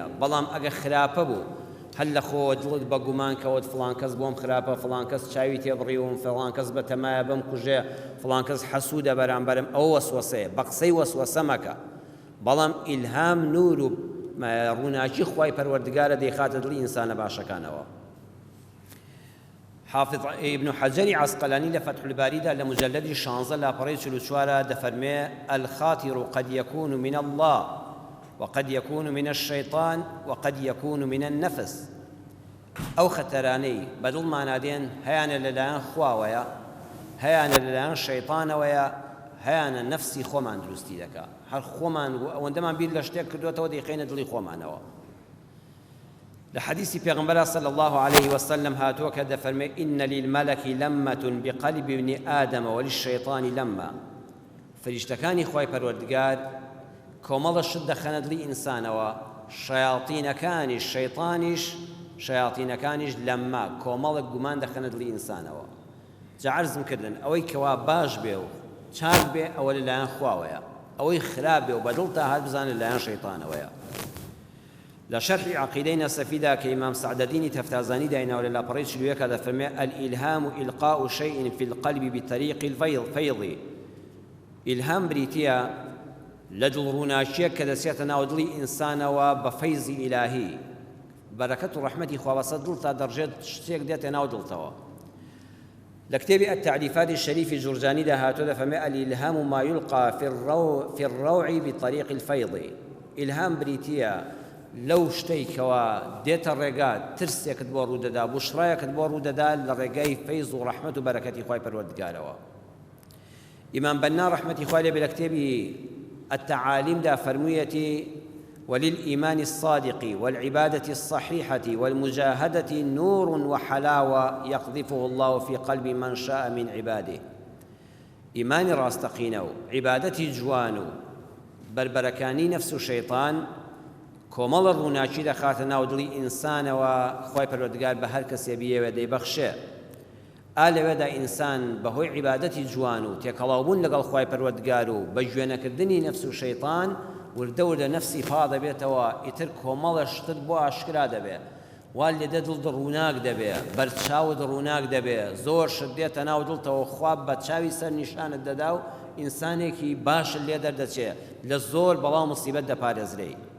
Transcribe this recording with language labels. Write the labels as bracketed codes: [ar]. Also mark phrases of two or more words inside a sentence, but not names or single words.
[ckb] بەڵام ئەگە خراپە بوو هەل لە خۆ دڵت بە گومان کەوت فڵان کەس بۆم خراپە، فڵان کەس چاوی تێبڕیوم، فڵان کەس بەتەمایە بم کوژێ، فڵان کەس حەسوودە بەرامبەرم، ئەوە وەسوەسەیە. بە قسەی وەسوەسە مەکە. بەڵام ئیلهام نور و ڕووناکی خوای پەروەردگارە دەیخاتە دڵی ئینسانە باشەکانەوە. حافظ ابن حجر عسقلاني لفتح الباري دا لمجلد 16 لاپەڕەی 44 دەفەرمێ [ar] الخاطر قد يكون من الله وقد يكون من الشيطان وقد يكون من النفس. [ckb] ئەو خەتەرانەی بەدڵمان دێن هەیانە لەلایەن خواوەیە، هەیانە لەلایەن شەیطانەوەیە، هەیانە نەفسی خۆمان دروستی دەکا. هەر خۆمان ئەوەندەمان بیر لە شتێک کردوێتەوە دەیخەینە دڵی خۆمانەوە. لە حەدیثی پێغەمبەر [ar] صلی الله عليه وسلم [ckb] هاتووە کە دەفەرمێ [ar] إن للملك لمة بقلب ابن آدم وللشيطان لمة. [ckb] فریشتەکانی خوای پەروەردگار کۆمەڵە شت دەخەنە دڵی ئینسانەوە، شەیاطینەکانیش لەمە کۆمەڵێک گومان دەخەنە دڵی ئینسانەوە. جا عەرزم کردن ئەوەی کەوا باش بێ و چاک بێ ئەوە لەلایەن خواوەیە، ئەوەی خراپ بێ و بەدڵ تا هات بزانە لەلایەن شەیطانەوەیە. لە شەرحی عەقیدەی نەسەفیدا کە ئیمام سەعدەدینی تەفتازانی دایناوە لە لاپەڕەی 41 دەفەرمێ [ar] الئیلهام إلقاء شيء في القلب بطريق الفيض. [ckb] ئیلهام بریتیە لە دڵڕووناکیەک کە دەچێتە ناو دڵی ئینسانەوە بە فەیزی ئیلاهی، بەرەکەت و ڕەحمەتی خوابەسە دڵ تا دەڕژێت شتێک دێتە ناو دڵتەوە. لە کتێبی التعریفات الشەریفی جورجانیدا هاتووە دەفەرمێ [ar] الئیلهام ما يلقى في الروع بطريق الفيض. [ckb] ئیلهام بریتیە لەو شتێکەوە دێتە ڕێگا ترسێکت بۆ ڕوودەدا، بوشڕایەکت بۆ ڕوودەدا لە ڕێگای فەیز و ڕەحمەت و بەرەکەتی خوای پەروەردگارەوە. ئیمام بەنا ڕەحمەتی خوای لێ بێ لە کتێبی التعاليم دا فرميتي [ar] وللإيمان الصادق والعبادة الصحيحة والمجاهدة نور وحلاوة يقذفه الله في قلب من شاء من عباده. [ckb] إيمان راستقينو عبادتي جوانو بربركاني نفس شيطان كومال الروناكي دخاتنا ودلي إنسان وخواي پروردگار بهر کس يبيه ودي بخشه ئالێ وێدا ئینسان بەهۆی عیبادەتی جوان و تێکەڵاوبوون لەگەڵ خوای پەروەردگار و بە گوێنەکردنی نەفس و شەیطان وردە وردە نەفسی پا دەبێتەوە، ئیتر کۆمەڵە شتت بۆ ئاشکرا دەبێ، وا لێدە دڵ ڕووناک دەبێ، بەرچاوت ڕووناک دەبێ، زۆر شت دێتە ناو دڵتەوە، خواب بە چاوی سەر نیشانت دەدا و ئینسانێکی باشت لێ دەردەچێ، لە زۆر بەڵاو موسیبەت دەپارێزرێ.